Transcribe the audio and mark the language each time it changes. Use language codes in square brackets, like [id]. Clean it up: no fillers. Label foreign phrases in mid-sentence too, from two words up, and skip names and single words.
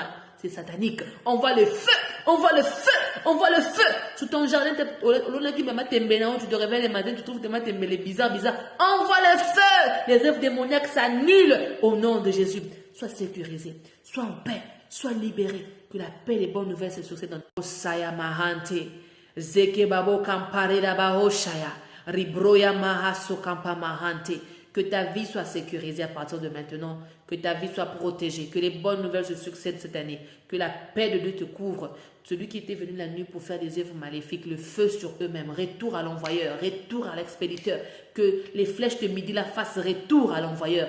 [fr] C'est satanique. On voit le feu. On voit le feu. On voit le feu. Sous ton jardin, tu te réveilles le matin, tu trouves tes les bizarres. On voit le feu. Les œuvres démoniaques s'annulent au nom de Jésus. Sois sécurisé. Sois en paix. Sois libéré. Que la paix et les bonnes nouvelles se succèdent dans Osaya Mahante. Zeke Babo Kampareda Bahoshaya. Ribroya Mahaso Kampa Mahante. Que ta vie soit sécurisée à partir de maintenant. Que ta vie soit protégée. Que les bonnes nouvelles se succèdent cette année. Que la paix de Dieu te couvre. Celui qui était venu la nuit pour faire des œuvres maléfiques, le feu sur eux-mêmes, retour à l'envoyeur, retour à l'expéditeur. Que les flèches de midi la fassent retour à l'envoyeur.